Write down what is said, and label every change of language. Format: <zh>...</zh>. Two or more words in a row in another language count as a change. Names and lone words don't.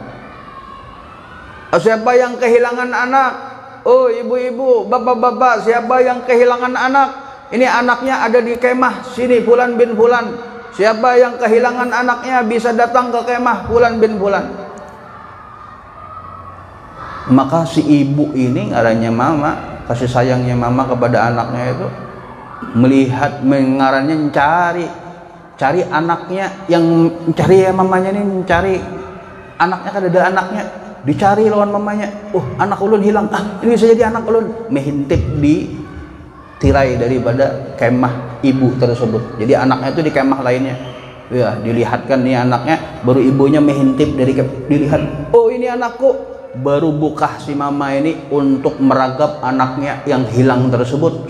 <id>Siapa yang kehilangan anak? Oh, ibu-ibu, bapak-bapak, siapa yang kehilangan anak? Ini anaknya ada di kemah sini, Fulan bin Fulan. Siapa yang kehilangan anaknya bisa datang ke kemah Fulan bin Fulan. Maka si ibu ini, ngarannya mama, kasih sayangnya mama kepada anaknya itu, melihat, ngarannya cari anaknya, yang cari ya mamanya ini, cari anaknya, kan ada anaknya,</id> <bjn>dicari lawan mamanya. Oh, anak ulun hilang, ini bisa jadi anak ulun.</bjn> <id>Mehintip di tirai daripada kemah ibu tersebut. Jadi anaknya itu di kemah lainnya, ya, dilihatkan nih anaknya, baru ibunya mehintip dari dilihat, oh ini anakku. Baru buka si mama ini untuk meragap anaknya yang hilang tersebut.</id>